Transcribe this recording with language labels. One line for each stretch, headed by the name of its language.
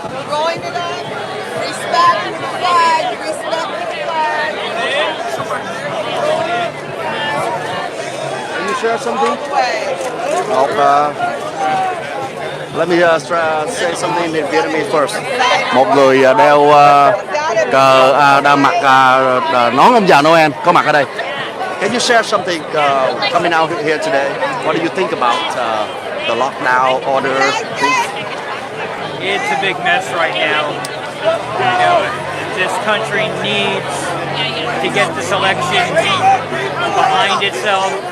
English: Rolling it up. Respect the flag. Respect the flag. Can you share something? Way. Let me say something in Vietnamese first.
Vietnamese: Một người đeo cờ mặc nón ông già Noel có mặt ở đây.
English: Can you share something coming out here today? What do you think about the lockdown order? It's a big mess right now. You know, this country needs to get this election behind itself.